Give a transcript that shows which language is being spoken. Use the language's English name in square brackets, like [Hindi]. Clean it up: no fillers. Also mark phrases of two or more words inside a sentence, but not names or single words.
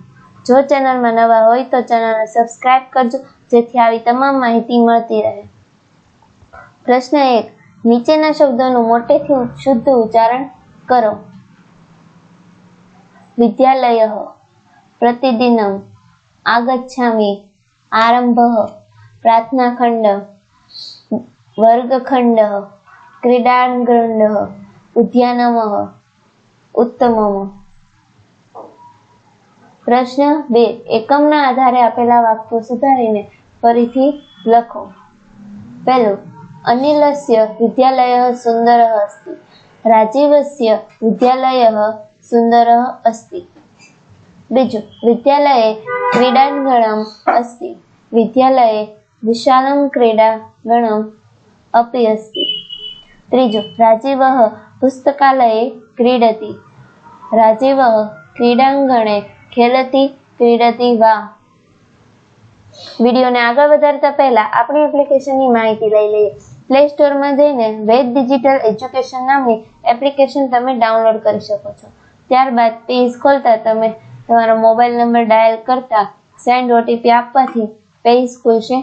[Gujarati] જો ચેનલમાં નવા હોય તો ચેનલને સબસ્ક્રાઇબ કરજો જેથી આવી તમામ માહિતી મળતી રહે। પ્રશ્ન 1, નીચેના શબ્દોનું મોટેથી શુદ્ધ ઉચ્ચારણ કરો। [Sanskrit] વિદ્યાલયઃ, પ્રતિદિનમ, આગચ્છામિ, આરંભઃ, प्रार्थनाखंड, वर्गखंड, क्रीडांगण, उद्यानमः, उत्तमम। [Gujarati] प्रश्न 2, એકમના આધારે આપેલા વાક્યો સુધારીને ફરીથી લખો। [Sanskrit] પહેલું, અનિલસ્ય વિદ્યાલયઃ સુંદરઃ અસ્તિ, રાજીવસ્ય વિદ્યાલયઃ સુંદરઃ અસ્તિ। બીજું, વિદ્યાલये क्रीडांगणम् अस्ति, विद्यालये विशालं क्रीडांगणम् अपि अस्ति। त्रीजु, राजीवः पुस्तकालये क्रीडति, राजीवः क्रीडांगणे खेलति क्रीडति वा। [Gujarati] વિડિયોને આગળ વધારતા પહેલા આપણી એપ્લિકેશનની માહિતી લઈ લઈએ। પ્લે સ્ટોરમાં જઈને વેદ ડિજિટલ એજ્યુકેશન નામની એપ્લિકેશન તમે ડાઉનલોડ કરી શકો છો। ત્યારબાદ પેજ ખોલતા તમે તમારો મોબાઈલ નંબર ડાયલ કરતા સેન્ડ ઓટીપી આપવાથી પેજ ખુલશે।